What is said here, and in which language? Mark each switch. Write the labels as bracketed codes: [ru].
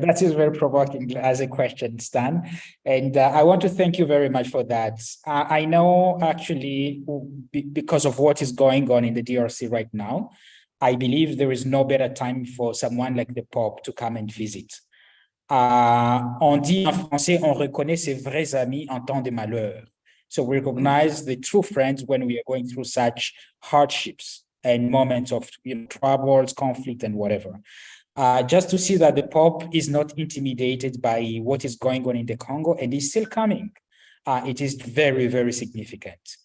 [en] That is very provoking as a question, Stan. And I want to thank you very much for that. I know actually, because of what is going on in the DRC right now, I believe there is no better time for someone like the Pope to come and visit. [fr] On dit en français, on reconnaît ses vrais amis en temps de malheur. [en] So we recognize the true friends when we are going through such hardships and moments of troubles, conflict, and whatever. Just to see that the Pope is not intimidated by what is going on in the Congo and is still coming. It is very, very significant.